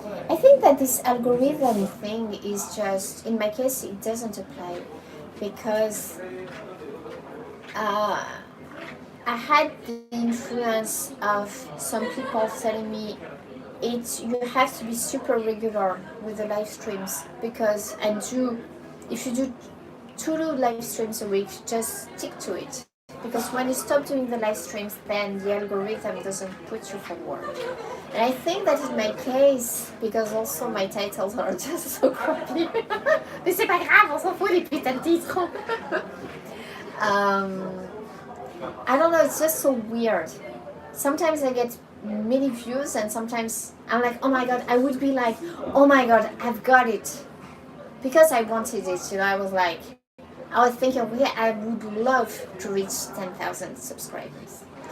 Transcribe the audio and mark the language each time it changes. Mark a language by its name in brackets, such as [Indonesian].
[English] I think that this algorithm thing is just, in my case, it doesn't apply, because I had the influence of some people telling me you have to be super regular with the live streams, because if you do 2 live streams a week, just stick to it, because when you stop doing the live streams, then the algorithm doesn't put you forward. And I think that in my case, because also my titles are just so crappy. [French] Mais c'est pas grave, on s'en fout des putains de titres. [English] I don't know, it's just so weird. Sometimes I get many views, and sometimes I'm like, oh my god, I would be like, oh my god, I've got it. Because I wanted it, I was thinking, okay, I would love to reach 10,000 subscribers.